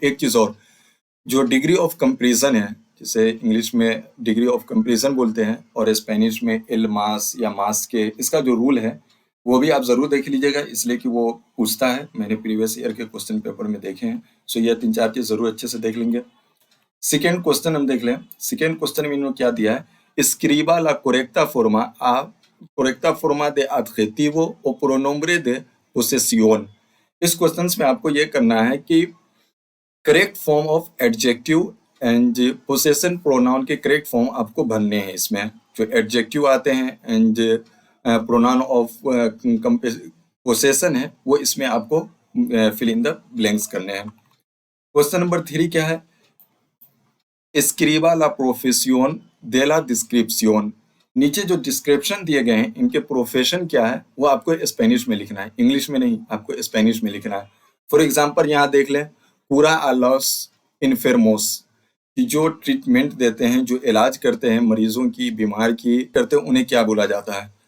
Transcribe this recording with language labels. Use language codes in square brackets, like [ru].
[hi] एक चीज़ और, जो डिग्री ऑफ कंपेरिजन है, जिसे इंग्लिश में डिग्री ऑफ कंपेरिजन बोलते हैं और स्पेनिश में एल मास या मास के, इसका जो रूल है वो भी आप ज़रूर देख लीजिएगा, इसलिए कि वो पूछता है, मैंने प्रीवियस ईयर के क्वेश्चन पेपर में देखे हैं। सो ये 3-4 चीज़ ज़रूर अच्छे से देख लेंगे। सेकेंड क्वेश्चन हम देख लें। सेकेंड क्वेश्चन में इन्होंने क्या दिया है? [es] स्क्रीबा ला कोरेक्टा फॉर्मा आ correcta forma de adjetivo o pronombre de posesión। [hi] इस क्वेश्चन में आपको ये करना है कि correct form of adjective and possession pronoun के करेक्ट फॉर्म आपको भरने हैं। इसमें जो एडजेक्टिव आते हैं एंड प्रोनाउन ऑफ पोसेशन है वो इसमें आपको फिल इन द ब्लैंक्स करने हैं। क्वेश्चन नंबर 3 क्या है? [es] escriba la profesión de la descripción। [hi] नीचे जो डिस्क्रिप्शन दिए गए हैं इनके प्रोफेशन क्या है वो आपको स्पेनिश में लिखना है, इंग्लिश में नहीं, आपको स्पेनिश में लिखना है। फॉर एग्जांपल यहाँ देख लें, पूरा [es] a los enfermos [hi] कि जो ट्रीटमेंट देते हैं, जो इलाज करते हैं मरीजों की, बीमार की करते हैं, उन्हें क्या बोला जाता है?